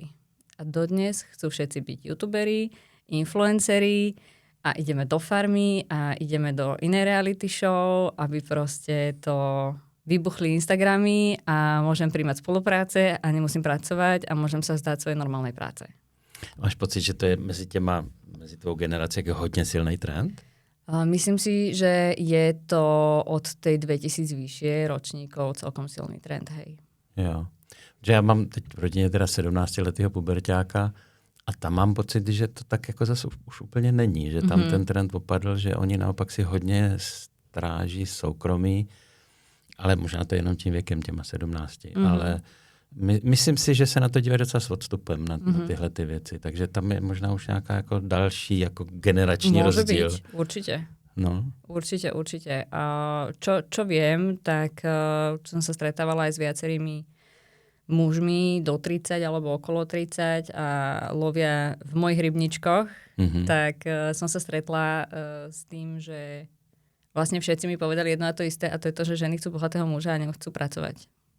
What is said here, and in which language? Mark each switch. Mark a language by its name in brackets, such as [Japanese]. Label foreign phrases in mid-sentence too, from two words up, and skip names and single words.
[Slovak] A dodnes chcú všetci byť youtuberi, influenceri a ideme do farmy a ideme do inej reality show, aby proste to vybuchli Instagramy a môžem príjmať spolupráce a nemusím pracovať a môžem sa zdať svojej normálnej práce. [Czech] Máš pocit, že to je mezi tvou generací jako hodně silný trend? [Slovak] Myslím si, že je to od tej 2000 vyššie ročníkov celkom silný trend, hej. [Czech] Jo. Že já mám teď v rodině teda 17letého puberťáka a tam mám pocit, že to tak jako zase už úplně není, že tam ten trend popadl, že oni naopak si hodně stráží soukromí, ale možná to je jenom tím věkem, těma 17. Ale myslím si, že se na to dívají docela s odstupem na tyhle ty věci. Takže tam je možná už nějaká jako další jako generační rozdíl. [Slovak] Môže byť, určite. No. Určite. Čo viem, tak som sa stretávala aj s viacerými mužmi do 30 alebo okolo 30 a lovia v mojich rybničkoch. Tak som sa stretla s tým, že vlastne všetci mi povedali jedno a to isté a to je to, že ženy chcú bohatého muža a nechcú pracovať.